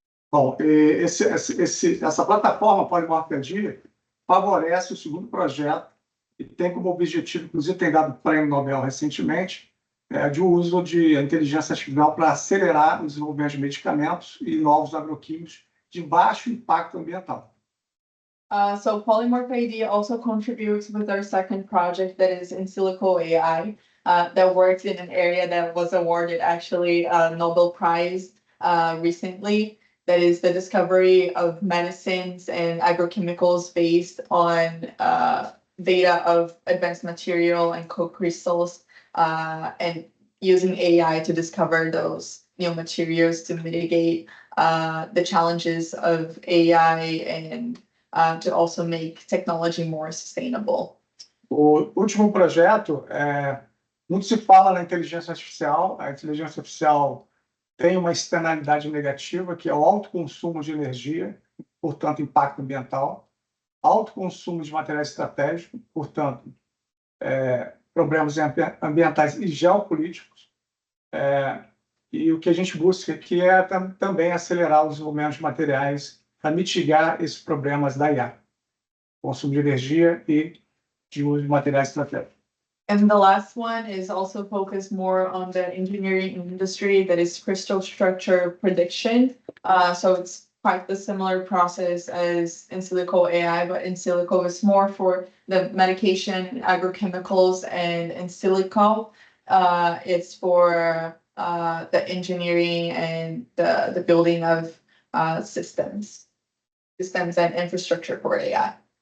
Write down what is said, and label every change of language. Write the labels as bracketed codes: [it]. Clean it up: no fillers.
[pt] Bom, essa plataforma Polymorph AD favorece o segundo projeto e tem como objetivo, inclusive tem dado prêmio Nobel recentemente, de uso de inteligência artificial para acelerar o desenvolvimento de medicamentos e novos agroquímicos de baixo impacto ambiental. [en] So Polymorph ID also contributes with our second project, that is in silico AI, that works in an area that was awarded actually a Nobel Prize recently. That is the discovery of medicines and agrochemicals based on data of advanced material and co-crystals, and using AI to discover those new materials to mitigate the challenges of AI and to also make technology more sustainable. [pt] O último projeto, muito se fala na inteligência artificial. A inteligência artificial tem uma externalidade negativa, que é o alto consumo de energia, portanto, impacto ambiental, alto consumo de materiais estratégicos, portanto, problemas ambientais e geopolíticos. E o que a gente busca aqui é também acelerar o desenvolvimento de materiais para mitigar esses problemas da IA, consumo de energia e de uso de materiais estratégicos. [en] And the last one is also focused more on the engineering industry, that is crystal structure prediction. So it's quite the similar process as in silico AI, but in silico is more for the medication, agrochemicals, and in silico it's for the engineering and the building of systems and infrastructure for AI.